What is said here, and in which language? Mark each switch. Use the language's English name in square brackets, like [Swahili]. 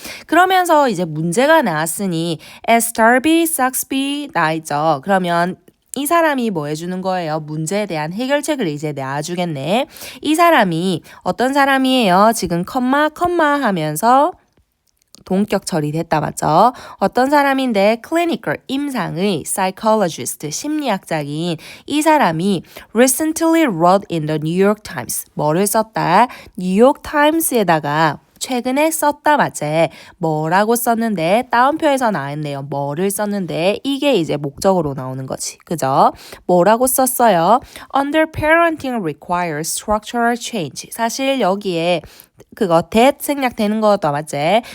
[Korean] 그러면서 이제 문제가 나왔으니 as Darby, Saxby 나있죠. 그러면 이 사람이 뭐 해주는 거예요? 문제에 대한 해결책을 이제 내주겠네. 이 사람이 어떤 사람이에요? 지금 컴마 하면서 동격 처리됐다 맞죠? 어떤 사람인데 clinical 임상의 psychologist 심리학자인 이 사람이 [English] recently wrote in the New York Times [Korean] 뭐를 썼다? 뉴욕 타임스에다가 최근에 썼다 맞지? 뭐라고 썼는데 따옴표에서 나왔네요. 뭐를 썼는데 이게 이제 목적으로 나오는 거지. 그죠? 뭐라고 썼어요? [English] Under parenting requires structural change. [Korean] 사실 여기에 그거 that 생략되는 것도 맞지?